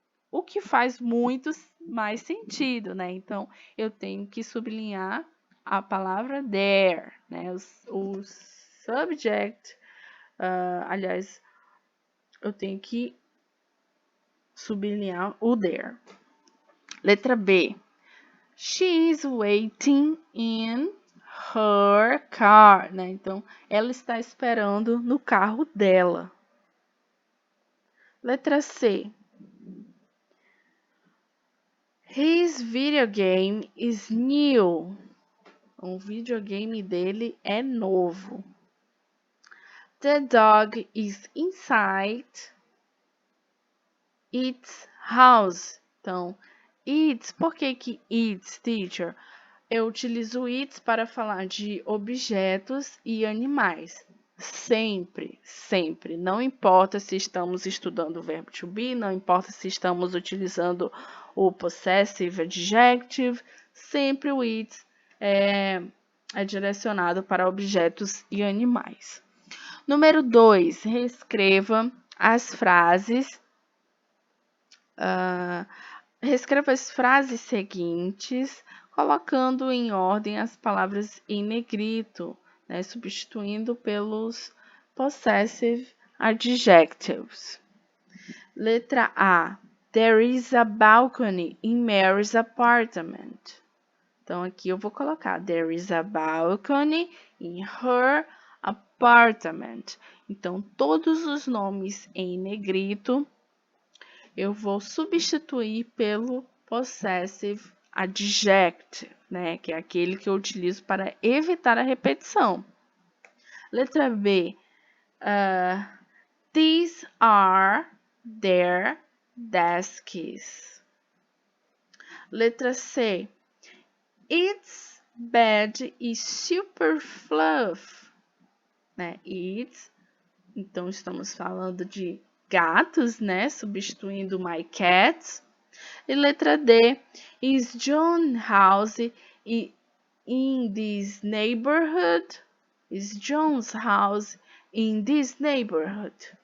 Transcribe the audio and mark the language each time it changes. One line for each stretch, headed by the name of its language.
Portuguese: O que faz muito mais sentido, né? Então, eu tenho que sublinhar a palavra their, né? O subject, aliás, eu tenho que sublinhar o their. Letra B.
English: She is waiting in her car, né?
Portuguese: Então, ela está esperando no carro dela. Letra C.
English: His video game is new.
Portuguese: O videogame dele é novo.
English: The dog is inside its house.
Portuguese: Então, its, por que its, teacher? Eu utilizo its para falar de objetos e animais. Sempre, sempre. Não importa se estamos estudando o verbo to be, não importa se estamos utilizando o possessive adjective, sempre o its é direcionado para objetos e animais. Número 2, reescreva as frases. Reescreva as frases seguintes, colocando em ordem as palavras em negrito, né, substituindo pelos possessive adjectives. Letra A.
English: There is a balcony in Mary's apartment.
Portuguese: Então, aqui eu vou colocar
English: there is a balcony in her apartment.
Portuguese: Então, todos os nomes em negrito eu vou substituir pelo possessive adjective, né? Que é aquele que eu utilizo para evitar a repetição. Letra B.
English: These are their desks.
Portuguese: Letra C.
English: Its bed is super fluff. Né? Its.
Portuguese: Então, estamos falando de gatos, né? Substituindo my cat. E letra D.
English: Is John's house in this neighborhood? Is John's house in this neighborhood?